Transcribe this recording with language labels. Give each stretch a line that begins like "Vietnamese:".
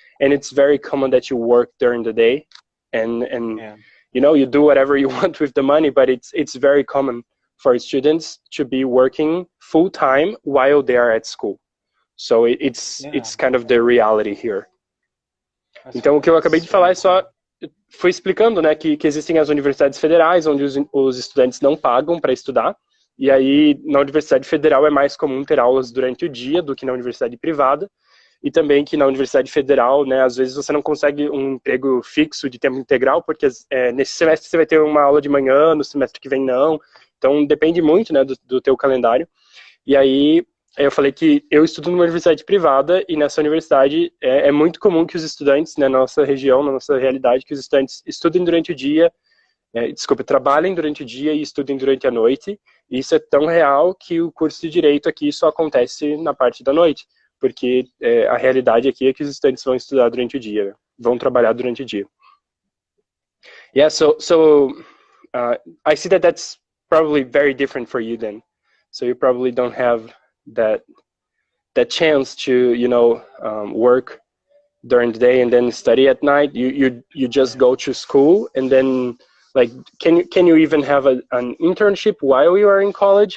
English: And it's very common that you work during the day, and you know, you do whatever you want with the money. But it's very common for students to be working full-time while they are at school. So it's kind of the reality here.
Portuguese: Então, o que eu acabei de falar é só, fui explicando, né, que existem as universidades federais, onde os estudantes não pagam para estudar, e aí na Universidade Federal é mais comum ter aulas durante o dia do que na universidade privada, e também que na Universidade Federal, né, às vezes você não consegue um emprego fixo de tempo integral, porque nesse semestre você vai ter uma aula de manhã, no semestre que vem não, então depende muito, né, do teu calendário. E aí eu falei que eu estudo numa universidade privada, e nessa universidade é muito comum que os estudantes, né, na nossa região, na nossa realidade, que os estudantes estudem durante o dia, trabalhem durante o dia e estudem durante a noite. E isso é tão real que o curso de Direito aqui só acontece na parte da noite, porque a realidade aqui é que os estudantes vão estudar durante o dia, né? Vão trabalhar durante o dia.
English: Yeah, so I see that's probably very different for you then. So you probably don't have that chance to, you know, work during the day and then study at night. You just go to school, and then like can you even have an internship while you are in college?